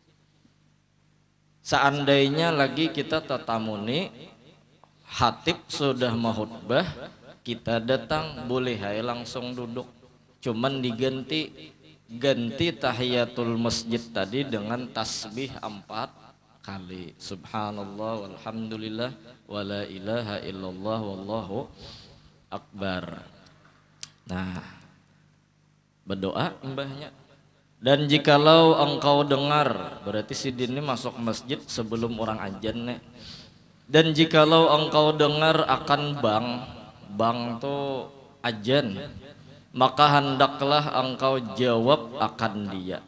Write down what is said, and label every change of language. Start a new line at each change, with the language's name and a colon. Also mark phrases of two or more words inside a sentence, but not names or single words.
Banjar: Seandainya lagi kita tatamuni khatib sudah mahutbah, kita datang boleh hai langsung duduk. Cuman diganti
Arabic: تحية المسجد
Banjar: tadi dengan tasbih 4 kali.
Arabic: سبحان الله والحمد لله ولا إله إلا الله والله أكبر.
Banjar: Nah, berdoa mbahnya.
Malay: Dan jikalau engkau dengar, berarti si din ini masuk masjid sebelum orang azan nih. Dan jikalau engkau dengar akan bang tuh azan, maka hendaklah engkau jawab akan dia.